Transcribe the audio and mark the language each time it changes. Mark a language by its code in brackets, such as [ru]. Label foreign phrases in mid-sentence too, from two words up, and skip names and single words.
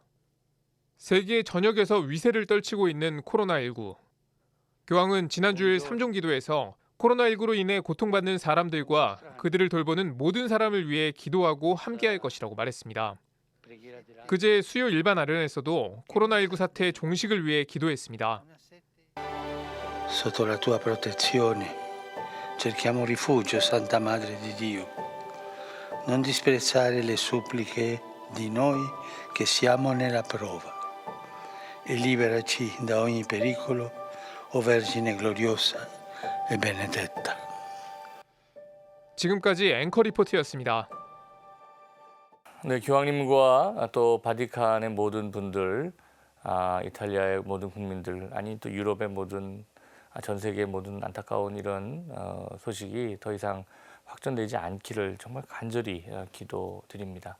[ko] 세계 전역에서 위세를 떨치고 있는 코로나19. 교황은 지난주일 3종 기도에서 코로나19로 인해 고통받는 사람들과 그들을 돌보는 모든 사람을 위해 기도하고 함께할 것이라고 말했습니다. 그제 수요 일반 아련에서도 코로나19 사태 종식을 위해 기도했습니다. [it] Sotto la tua protezione cerchiamo rifugio, Santa Madre di Dio. Non disprezzare le suppliche di noi che siamo nella prova e liberaci da ogni pericolo, o Vergine gloriosa e benedetta. [ko] 지금까지 앵커 리포트였습니다. 네, 교황님과 또 바티칸의 모든 분들, 이탈리아의 모든 국민들, 아니 또 유럽의 모든 전 세계의 모든 안타까운 이런 소식이 더 이상 확전되지 않기를 정말 간절히 기도드립니다.